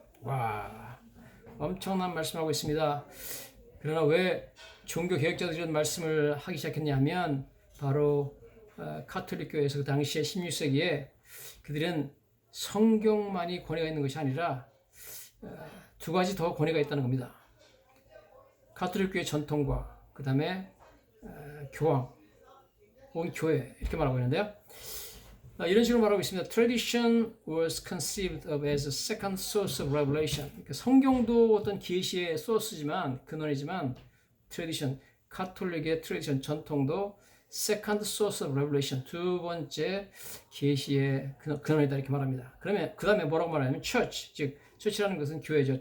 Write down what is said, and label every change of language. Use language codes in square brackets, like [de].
[ko] 와, 엄청난 말씀하고 있습니다. 그러나 왜 종교 개혁자들이 이런 말씀을 하기 시작했냐면 바로 카톨릭 교회에서 그 당시에 16세기에 그들은 성경만이 권위가 있는 것이 아니라 두 가지 더 권위가 있다는 겁니다. 카톨릭 교회 전통과 그 다음에 교황 혹은 교회 이렇게 말하고 있는데요. 이런 식으로 말하고 있습니다. [en] Tradition was conceived of as a second source of revelation. [ko] 그러니까 성경도 어떤 계시의 소스지만 근원이지만 tradition, 카톨릭의 tradition, 전통도 [en] second source of revelation, [ko] 두 번째 계시의 근원이다 이렇게 말합니다. 그러면 그 다음에 뭐라고 말하냐면 church, 즉 church라는 것은 교회죠.